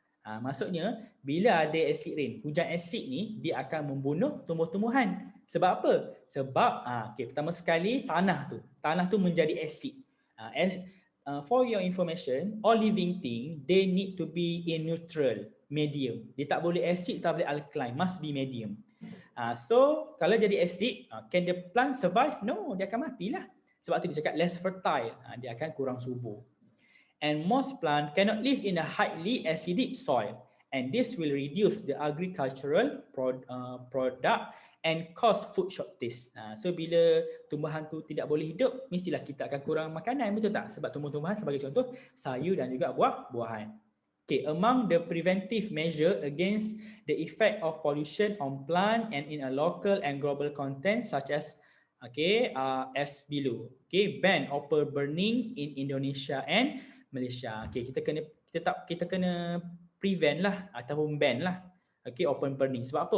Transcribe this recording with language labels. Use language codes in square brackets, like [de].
[ms] Maksudnya bila ada acid rain, hujan asid ni dia akan membunuh tumbuh-tumbuhan. Sebab apa? Sebab pertama sekali tanah tu menjadi asid. [en] For your information, all living thing they need to be in neutral, medium. [ms] Dia tak boleh acid, tak boleh alkaline, [en] must be medium. [ms] So kalau jadi acid, [en] can the plant survive? No, [ms] dia akan matilah. Sebab tu dia cakap less fertile, dia akan kurang subur. [en] And most plants cannot live in a highly acidic soil, and this will reduce the agricultural product and cause food shortage. [ms] So bila tumbuhan tu tidak boleh hidup, mestilah kita akan kurang makanan, betul tak? Sebab tumbuh-tumbuhan sebagai contoh sayur dan juga buah-buahan. [en] Okay, among the preventive measure against the effect of pollution on plant and in a local and global content such as as below. Okay, ban open burning in Indonesia and Malaysia. [ms] Okay, kita kena prevent lah ataupun ban lah. Okay, open burning. Sebab apa?